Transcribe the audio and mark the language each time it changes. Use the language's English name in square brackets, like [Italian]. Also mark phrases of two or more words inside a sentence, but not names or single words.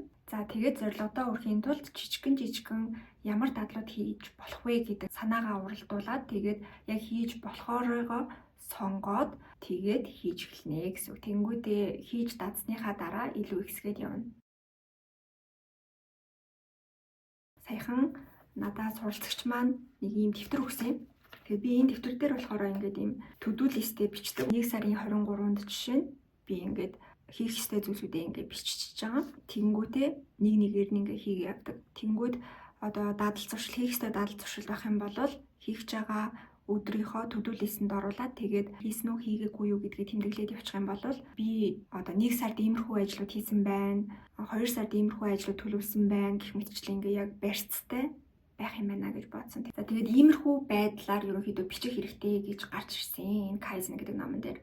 [Mongolian] За тэгээд зорилгодоо хүрэхийн тулд жижигхэн ямар дадлууд хийж болох вэ гэдэг санаагаа уралдуулад тэгээд яг хийж болохоороо сонгоод тэгээд хийж эхэлнэ гэсэн үг. Тэнгүүдээ хийж дадсныхаа дараа илүү ихсгээд явна. Саяхан надад суралцагч маань нэг ийм дэвтэр өгсөн. Тэгээд би энэ дэвтэр дээр болохоор ингээд ийм [English] to-do list- [Mongolian] тэй бичдэг. 1 сарын 23-нд жишээ нь би ингээд хийх ёстой зүйлсүүдээ ингээд биччихэж байгаа. Тэнгүүтээ нэг нэгээр нь ингээд хийгээ явдаг. Тэнгүүд одоо дадал зуршил хийх ёстой дадал зуршил байх юм бол хийх байгаа өдрийнхөө [English] to-do list- [Mongolian] энд оруулаад тэгээд хийсэн үү хийгээгүй юу гэдгийг тэмдэглээд явуучих юм бол би одоо 1 сард иймэрхүү ажлууд хийсэн байна. 2 сард иймэрхүү ажлууд төлөвлөсөн байна гэх мэтчлэн ингээд яг барьцтай байх юм байна гэж бодсон. За тэгээд иймэрхүү байдлаар ерөнхийдөө бичих хэрэгтэй гэж гарч ирсэн энэ Kaizen гэдэг номон дээр.